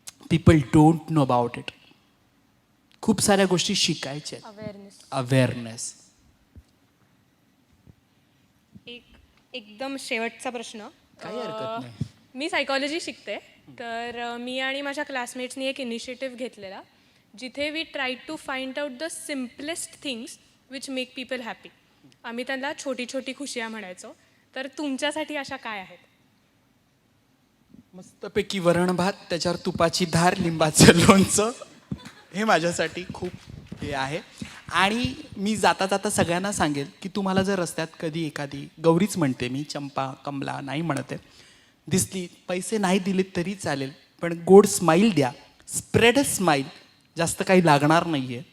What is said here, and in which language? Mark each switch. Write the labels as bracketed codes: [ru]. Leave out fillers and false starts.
[en] People don't know about it. [mr] खूप साऱ्या गोष्टी शिकायच्या आहेत. [en] Awareness. [mr] एकदम शेवटचा प्रश्न. काही हरकत नाही. मी सायकॉलॉजी शिकते, तर मी आणि माझ्या क्लासमेट्सनी एक इनिशिएटिव्ह घेतलेला [en] जिथे we try to find out the simplest things which make people happy. [mr] आम्ही त्यांना [hi] छोटी छोटी खुशिया [mr] म्हणायचो. तर तुमच्यासाठी अशा काय आहेत? मस्तपैकी वरण भात, त्याच्यावर तुपाची धार, लिंबाचं लोणचं, हे माझ्यासाठी खूप हे आहे. आणि मी जाता जाता सगळ्यांना सांगेल की तुम्हाला जर रस्त्यात कधी एखादी गौरीच म्हणते मी, चंपा कमला नाही म्हणते, दिसली, पैसे नाही दिले तरी चालेल, पण गोड स्माईल द्या, [en] spread a smile, [mr] जास्त काही लागणार नाही आहे.